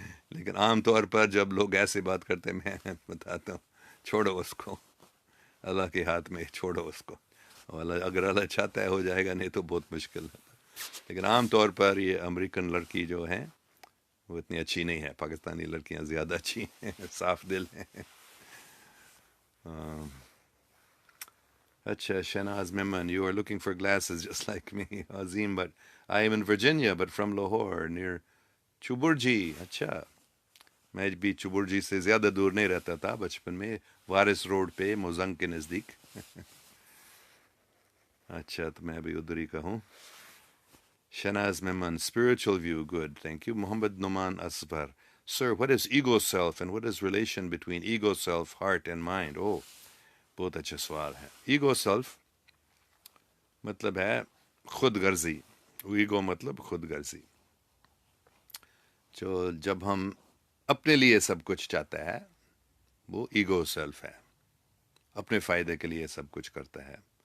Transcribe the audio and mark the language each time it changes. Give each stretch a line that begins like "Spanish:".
Urdu: لیکن عام طور پر جب لوگ ایسے بات کرتے میں بتاتا ہوں چھوڑو اس کو، اللہ کے ہاتھ میں، چھوڑو اس کو. اگر اللہ چاہتا ہے ہو جائے گا، نہیں تو بہت مشکل ہے. لیکن عام طور پر یہ امریکن لڑکی جو ہیں وہ اتنی اچھی نہیں ہے، پاکستانی لڑکیاں زیادہ اچھی ہیں، صاف دل ہیں. اچھا.
English: شہناز ممن، you are looking for glasses just like me. Azeem, but I am in Virginia, but from Lahore, near Chauburji.
Urdu: اچھا، میں بھی چبرجی سے زیادہ دور نہیں رہتا تھا بچپن میں، وارث روڈ پہ موزنگ کے نزدیک. اچھا، تو میں بھی ادھر ہی کا ہوں.
English: شناز ممن، spiritual view, good, thank you. Muhammad Numan Asfar, sir, what is ego self and what is relation between ego self, heart and mind?
Urdu: Oh, بہت اچھا سوال ہے. ایگو سیلف مطلب ہے خود غرضی، ایگو مطلب خود غرضی. جو جب ہم اپنے لیے سب کچھ چاہتا ہے وہ ایگو سیلف ہے، اپنے فائدے کے لیے سب کچھ کرتا ہے.